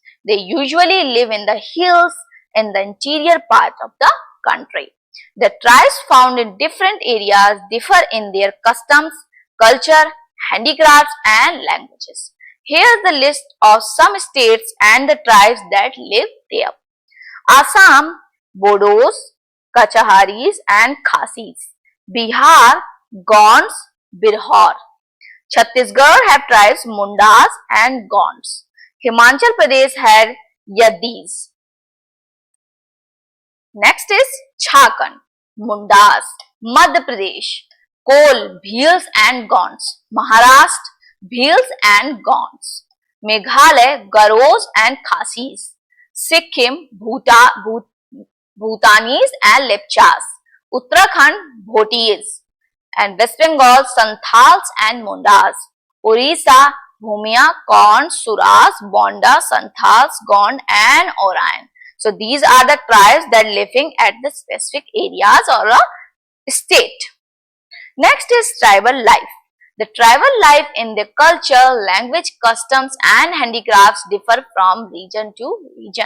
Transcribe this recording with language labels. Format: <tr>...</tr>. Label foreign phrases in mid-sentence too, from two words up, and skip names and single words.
<en>They usually live in the hills in the interior part of the country. The tribes found in different areas differ in their customs, culture, handicrafts and languages. Here is the list of some states and the tribes that live there. Assam, Bodos, Kachaharis and Khasis. Bihar, Gonds, Birhor. Chhattisgarh have tribes Mundas and Gonds. Himachal Pradesh had Yadis. Next is Jharkhand, Mundas, Madhya Pradesh, Kol, Bhils and Gonds, Maharashtra, Bhils and Gonds, Meghalaya, Garos and Khasis, Sikkim, Bhutanese and Lepchas, Uttarakhand, Bhotis, and West Bengal, Santhals and Mundas, Orissa, Bhumia, Kond, Suras, Bonda, Santhals, Gond and Oraon. So these are the tribes that living at the specific areas or a state. Next is tribal life. The tribal life in their culture, language, customs and handicrafts differ from region to region.</en>